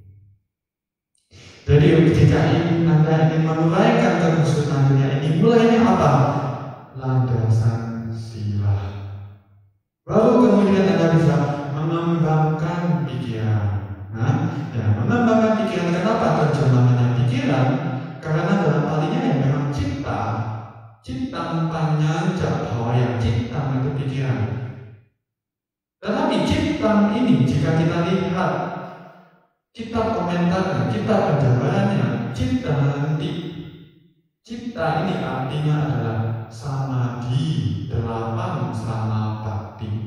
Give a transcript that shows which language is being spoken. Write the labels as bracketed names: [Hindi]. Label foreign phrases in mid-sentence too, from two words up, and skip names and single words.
[Indonesian] Jadi jika Anda ingin menguraikan kekusutan dunia ini, mulainya apa? Landasan sila. Baru kemudian Anda bisa mengembangkan pikiran. Mengembangkan pikiran, kenapa terjemahannya pikiran? Karena dalam hal ini memang cipta. [Pali] Ciptang panyanja bhawayang, ciptang [Indonesian] itu pikiran. Tetapi ciptang ini jika kita lihat cipta komentarnya, cipta penjabarannya, cipta nanti. Cipta ini artinya adalah samadhi, 8 samapatti.